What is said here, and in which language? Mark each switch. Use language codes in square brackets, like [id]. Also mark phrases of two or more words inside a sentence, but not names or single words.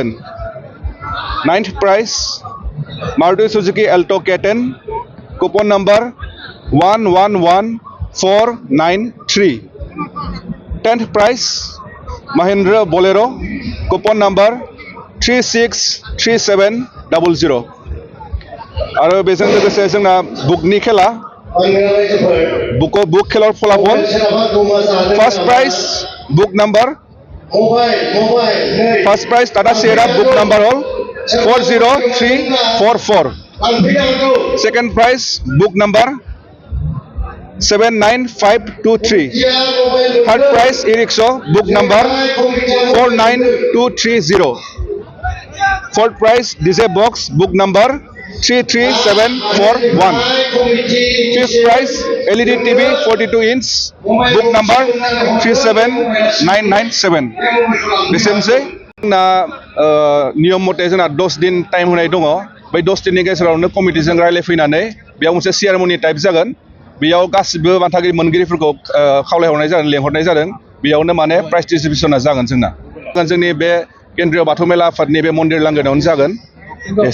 [en] Ninth prize Maruti Suzuki Alto K10, coupon number 111493. Tenth prize Mahindra Bolero, coupon number 363700. [brx] आरो बेजों लोगोसे जोंना बुकनि खेला बुक खेलार फलाफल [en] first prize book number first prize Tata Sierra book number hal 40344. second prize book number 79523. third prize e-rickshaw book number 49230. fourth prize DJ box book number 33741. Fifth prize LED TV 42 inch book number 37997. [brx] बेसेनोसै जोंना नियम मथे जोंना 10 दिन टाइम होनाय दङ। बै 10 दिननि गेजेरावनो कमिटिजों रायलायफैनानै बेयाव मोनसे [en] ceremony type [brx] जागोन। बेयाव गासिबो बान्थागिरि मोनगिरिफोरखौ खावलायहरनाय जादों, लेंहरनाय जादों। बेयावनो माने [en] prize distributionna [brx] जागोन जोंना। जोंनि बे केन्द्रीय बाथौ मेला आफादनि बे मन्दिर लांगोनायावनो जागोन।